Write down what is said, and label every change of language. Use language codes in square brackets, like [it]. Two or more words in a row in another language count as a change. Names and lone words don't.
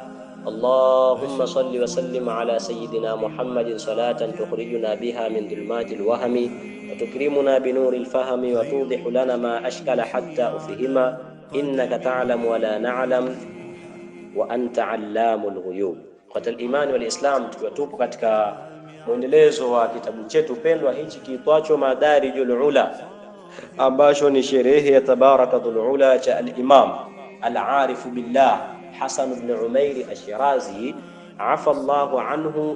[ar] اللهم صل وسلم على سيدنا محمد صلاة تخرجنا بها من ظلمات الوهم وتكرمنا بنور الفهم وتوضح لنا ما أشكل حتى أفهم إنك تعلم ولا نعلم وأنت علام الغيوب. [sw] Kwa imani wal Islam, tupo katika mwendelezo wa kitabu chetu pendwa hichi kiitwacho Madarijul Ula, ambacho ni sherehe ya Tabarakatul Ula cha al-Imam al-Arif billah Hasan ibn Umair Ash-Shirazi [ar] عفا الله عنه.